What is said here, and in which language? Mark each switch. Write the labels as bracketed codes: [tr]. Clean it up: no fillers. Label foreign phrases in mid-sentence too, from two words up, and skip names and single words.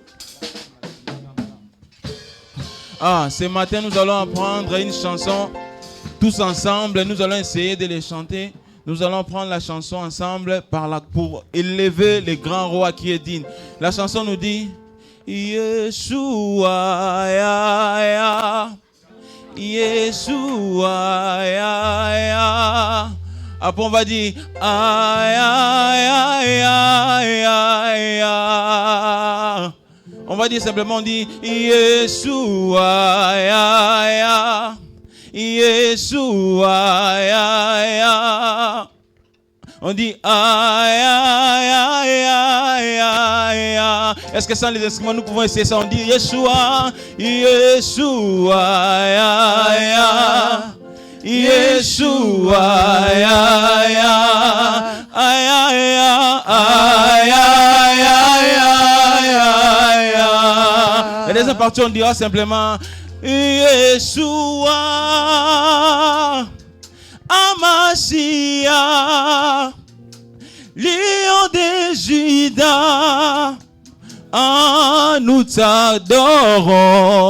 [fr] Ce matin, nous allons apprendre une chanson tous ensemble. Nous allons essayer de les chanter. Nous allons prendre la chanson ensemble pour élever le grand roi qui est digne. La chanson nous dit Yeshua, ya, ya. Yeshua, ya, ya. Après on va dire ay, ay, ay, ay, ay, ay. On va dire simplement, on dit Yeshua, ya, ya. Yeshua, ya, ya. On dit ay, ay, ay, ay, ay, ay. Est-ce que sans les instruments nous pouvons essayer ça? On dit Yeshua, Yeshua, ya, ya. Yeshua, ya, ya. Ay, ay, ay, ay, ay, ay, ay, ay. La deuxième partie, on dira simplement Yeshua, Amashia, Lion de Juda, nous t'adorons.